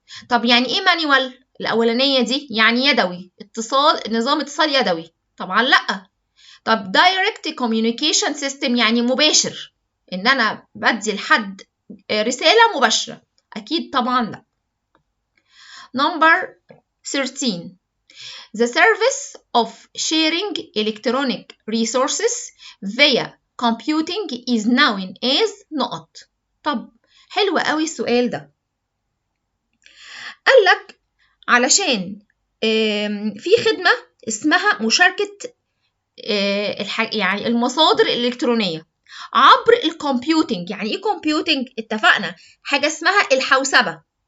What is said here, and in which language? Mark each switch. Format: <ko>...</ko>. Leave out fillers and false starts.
<ar>طب يعني ايه مانيوال؟ الاولانية دي يعني يدوي، نظام اتصال يدوي. طبعا لا. طب direct communication system يعني مباشر، ان انا بدي لحد رسالة مباشرة. اكيد طبعا لا.</ar> <en>Number 13. The service of sharing electronic resources via computing is known as</en> <ar>نقط. طب حلو قوي السؤال ده. قال لك علشان في خدمة اسمها مشاركة يعني المصادر الإلكترونية عبر الكمبيوتنج. يعني ايه كمبيوتنج؟ اتفقنا حاجة اسمها الحوسبة.</ar>